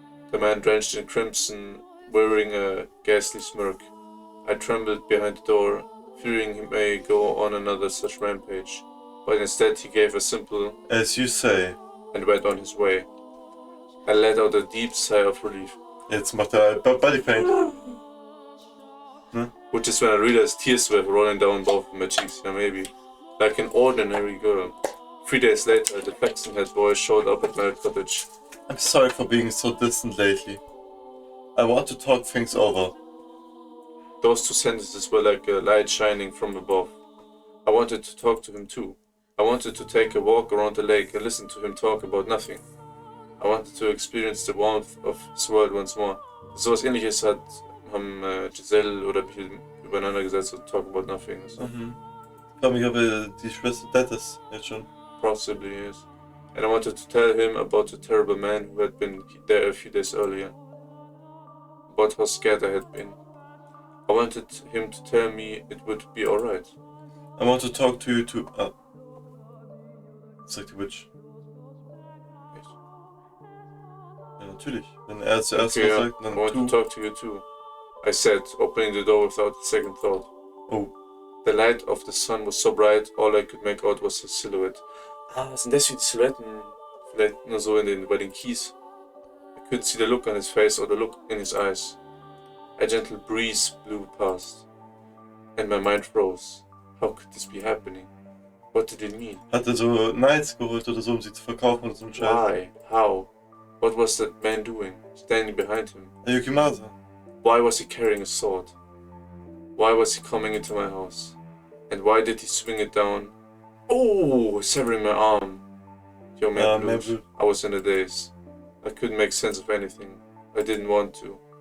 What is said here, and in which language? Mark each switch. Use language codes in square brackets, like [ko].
[en] The man drenched in crimson, wearing a ghastly smirk. I trembled behind the door, fearing he may go on another such rampage. But instead he gave a simple, As you say. and went on his way. I let out a deep sigh of relief. [de] Jetzt macht er Bodypaint. Ne? [en] Which is when I realized tears were rolling down both of my cheeks, maybe. Like an ordinary girl. 3 days later, the flaxen-haired boy showed up at my cottage. I'm sorry for being so distant lately. I want to talk things over. Those 2 sentences were like a light shining from above. I wanted to talk to him too. I wanted to take a walk around the lake and listen to him talk about nothing. I wanted to experience the warmth of his world once more. [de] So was Ähnliches haben Giselle oder Bill übereinander gesetzt und [en] talk about nothing. [de] So. Ich glaube, ich habe die Schwester dead ist jetzt schon. [en] Possibly, yes. And I wanted to tell him about the terrible man who had been there a few days earlier. About how scared I had been. I wanted him to tell me it would be alright. I want to talk to you too. Ah. [de] Sagt die Witch. Echt? Ja, natürlich. Wenn er zuerst Okay, was [en] yeah. [de] sagt, dann [en] I want to talk to you too. I said, opening the door without a second thought. Oh. The light of the sun was so bright, all I could make out was his silhouette. [de] Sind das wie die Silhouetten? Vielleicht nur so bei den Keys. [en] I couldn't see the look on his face or the look in his eyes. A gentle breeze blew past, and my mind froze. How could this be happening? What did it mean? [de] Hat er so Knights geholt oder so, um sie zu verkaufen oder so ein Scheiß? [en] Why? How? What was that man doing, standing behind him? Yukimasa. Why was he carrying a sword? Why was he coming into my house? And why did he swing it down? Oh, severing my arm. Yo, man, I was in a daze. I couldn't make sense of anything. I didn't want to.